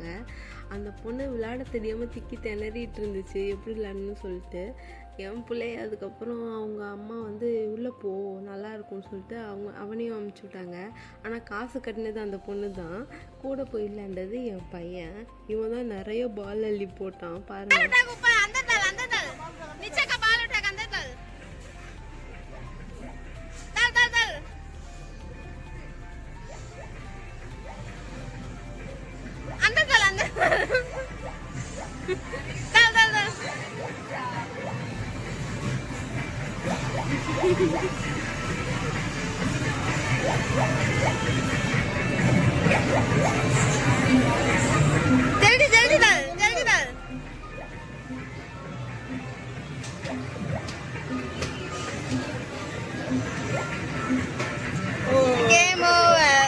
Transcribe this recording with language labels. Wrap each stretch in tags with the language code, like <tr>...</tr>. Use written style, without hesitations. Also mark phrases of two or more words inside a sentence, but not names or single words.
<ta>அந்த பொண்ணு விளையாட தெரியாமல் திக்கி திணறிட்டு இருந்துச்சு எப்படி விளையாடணும்னு சொல்லிட்டு. என் பிள்ளை அதுக்கப்புறம் அவங்க அம்மா வந்து உள்ளே போ நல்லா இருக்கும்னு சொல்லிட்டு அவனையும் அமுச்சு விட்டாங்க. ஆனால் காசு கட்டினது அந்த பொண்ணு தான். கூட போய் விளையாண்டது என் பையன். இவன் தான் நிறைய பால் அள்ளி போட்டான் பாருங்க.</ta> <hi>ऊपर अंदर डाल नीचे का बाल उठा के अंदर डाल डाल डाल डाल अंदर डाल अंदर डाल डाल डाल जल्दी जल्दी डाल जल्दी डाल</hi> <en>game over</en>